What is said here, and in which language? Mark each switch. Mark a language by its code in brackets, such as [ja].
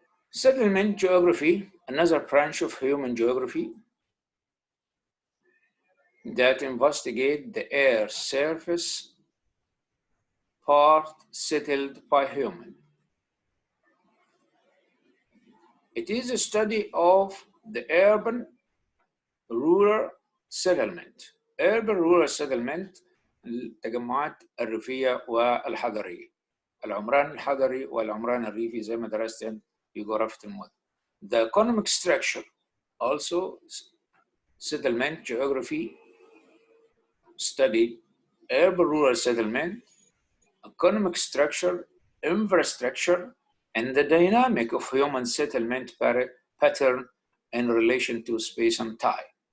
[en] Settlement geography, another branch of human geography that investigate the air surface part settled by human. It is a study of the urban rural settlement. Urban rural settlement [ar] التجمعات الريفية والحضرية. العمران الحضري والعمران الريفي زي ما درست في جغرافية المدن. [en] The economic structure, also settlement geography studied urban rural settlement, economic structure, infrastructure, and the dynamic of human settlement pattern in relation to space and time.